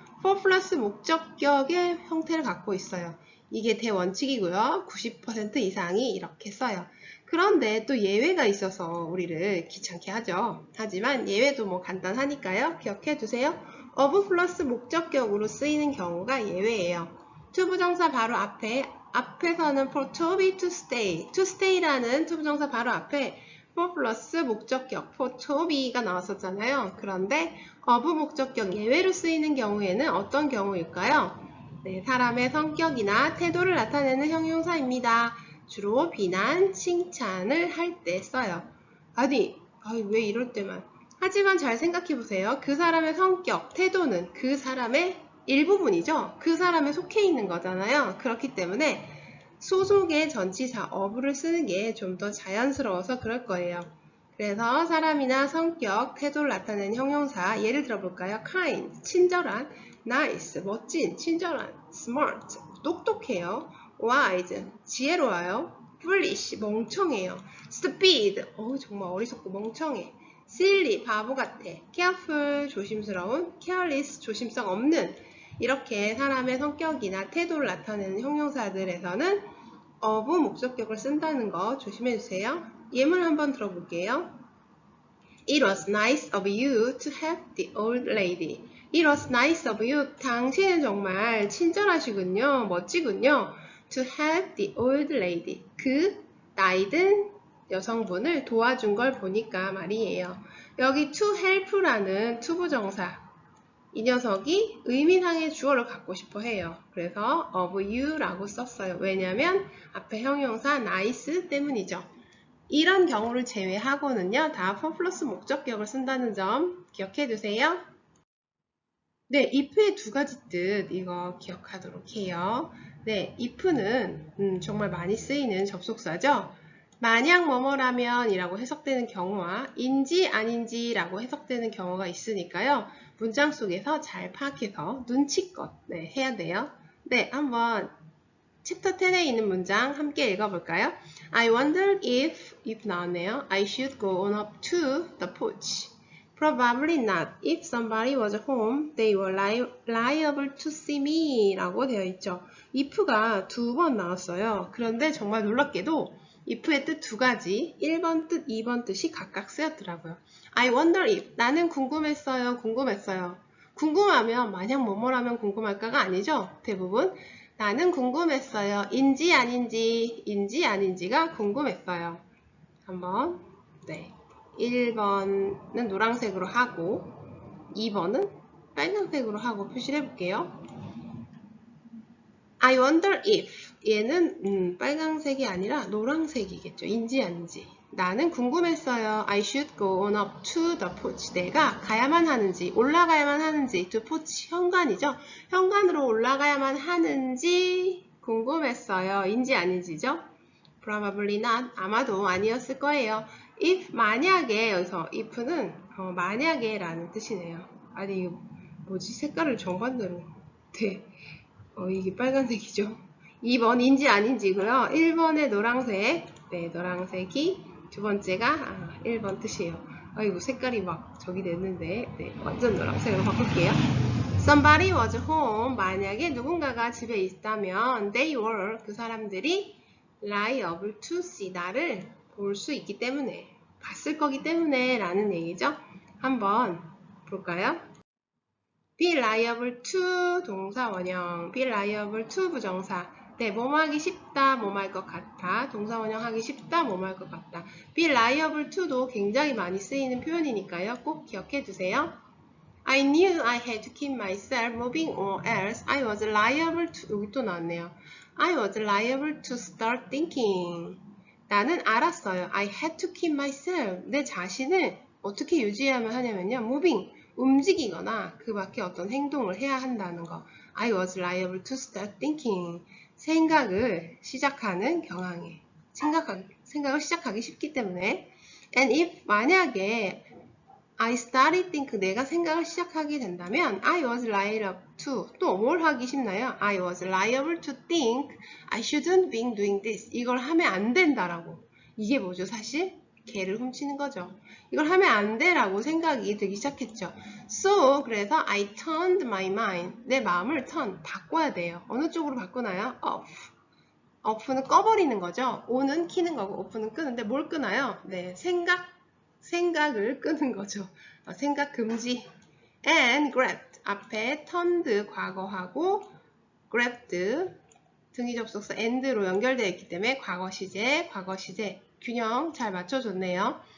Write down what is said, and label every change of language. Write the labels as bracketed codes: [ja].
[ko] for 플러스 목적격의 형태를 갖고 있어요. 이게 대원칙이고요. 90% 이상이 이렇게 써요. 그런데 또 예외가 있어서 우리를 귀찮게 하죠. 하지만 예외도 뭐 간단하니까요. 기억해 두세요. of 플러스 목적격으로 쓰이는 경우가 예외예요. to 부정사 바로 앞에서는 for to be to stay, to stay라는 to 부정사 바로 앞에 for 플러스 목적격 for to be가 나왔었잖아요. 그런데 of 목적격 예외로 쓰이는 경우에는 어떤 경우일까요? 네, 사람의 성격이나 태도를 나타내는 형용사입니다. 주로 비난, 칭찬을 할 때 써요. 아니, 왜 이럴 때만. 하지만 잘 생각해보세요. 그 사람의 성격, 태도는 그 사람의 일부분이죠. 그 사람에 속해 있는 거잖아요. 그렇기 때문에 소속의 전치사 of를 쓰는 게 좀 더 자연스러워서 그럴 거예요. 그래서 사람이나 성격, 태도를 나타내는 형용사 예를 들어볼까요? kind, 친절한, nice, 멋진, 친절한, smart, 똑똑해요, wise, 지혜로워요, foolish, 멍청해요, stupid, 정말 어리석고 멍청해, silly, 바보 같아, careful, 조심스러운, careless, 조심성 없는. 이렇게 사람의 성격이나 태도를 나타내는 형용사들에서는 of 목적격을 쓴다는 거 조심해주세요. 예문 한번 들어볼게요. [en] It was nice of you to help the old lady. It was nice of you. [ko] 당신은 정말 친절하시군요. 멋지군요. [en] To help the old lady. [ko] 그 나이든 여성분을 도와준 걸 보니까 말이에요. 여기 to help라는 to 부정사. 이 녀석이 의미상의 주어를 갖고 싶어 해요. 그래서 of you라고 썼어요. 왜냐면 앞에 형용사 nice 때문이죠. 이런 경우를 제외하고는요. 다 for 플러스 목적격을 쓴다는 점 기억해 두세요. 네, if의 두 가지 뜻 이거 기억하도록 해요. 네, if는 정말 많이 쓰이는 접속사죠. 만약 뭐뭐라면 이라고 해석되는 경우와 인지 아닌지 라고 해석되는 경우가 있으니까요. 문장 속에서 잘 파악해서 눈치껏 해야 돼요. 네, 한번 챕터 10에 있는 문장 함께 읽어볼까요? [en] I wonder if [ko] 나왔네요. [en] I should go on up to the porch. Probably not. If somebody was home, they were liable to see me [ko] 라고 되어 있죠. if가 두 번 나왔어요. 그런데 정말 놀랍게도 if의 뜻 두 가지, 1번 뜻, 2번 뜻이 각각 쓰였더라고요. [en] I wonder if, [ko] 나는 궁금했어요. 궁금하면 만약 뭐뭐라면 궁금할까가 아니죠. 대부분 나는 궁금했어요. 인지 아닌지가 궁금했어요. 한번 1번은 노란색으로 하고 2번은 빨간색으로 하고 표시를 해볼게요. I wonder if 얘는 빨간색이 아니라 노란색이겠죠. 인지 아닌지. 나는 궁금했어요. [en] I should go on up to the porch. [ko] 내가 가야만 하는지, 올라가야만 하는지, to porch 현관이죠. 현관으로 올라가야만 하는지 궁금했어요. 인지 아닌지죠? [en] Probably not. [ko] 아마도 아니었을 거예요. if 만약에 여기서 if는 만약에 라는 뜻이네요. 아니 이거 뭐지? 색깔을 정반대로. 네. 이게 빨간색이죠. 2번 인지 아닌지고요. 1번에 노란색. 네, 노란색이 두 번째가 1번 뜻이에요. 아이고 색깔이 막 저기 됐는데 네, 완전 노란색으로 바꿀게요. [en] Somebody was home. [ko] 만약에 누군가가 집에 있다면 they were 그 사람들이 liable to see 나를 볼 수 있기 때문에 봤을 거기 때문에 라는 얘기죠. 한번 볼까요? be liable to 동사 원형, be liable to 부정사. 네, 뭐뭐 하기 쉽다, 뭐뭐 할 것 같아. 동사 원형 하기 쉽다, 뭐뭐 할 것 같다. be liable to도 굉장히 많이 쓰이는 표현이니까요. 꼭 기억해 두세요. [en] I knew I had to keep myself moving or else I was liable to [ko] 여기 또 나왔네요. [en] I was liable to start thinking. [ko] 나는 알았어요. [en] I had to keep myself. [ko] 내 자신을 어떻게 유지하면 하냐면요. [en] moving. [ko] 움직이거나 그 밖에 어떤 행동을 해야 한다는 거. [en] I was liable to start thinking. [ko] 생각을 시작하는 경향에. 생각을 시작하기 쉽기 때문에. [en] And if 만약에 I started think [ko] 내가 생각을 시작하게 된다면 [en] I was liable to [ko] 또 뭘 하기 쉽나요? [en] I was liable to think I shouldn't be doing this [ko] 이걸 하면 안 된다라고 이게 뭐죠 사실? 개를 훔치는 거죠. 이걸 하면 안 돼라고 생각이 들기 시작했죠. [en] So 그래서 I turned my mind [ko] 내 마음을 바꿔야 돼요. 어느 쪽으로 바꾸나요? off는 꺼버리는 거죠. on은 키는 거고 off는 끄는데 뭘 끄나요? 네, 생각을 끄는 거죠. 생각 금지. And grabbed. 앞에 turned 과거하고 grabbed 등위 접속사 and로 연결되어 있기 때문에 과거 시제 균형 잘 맞춰줬네요.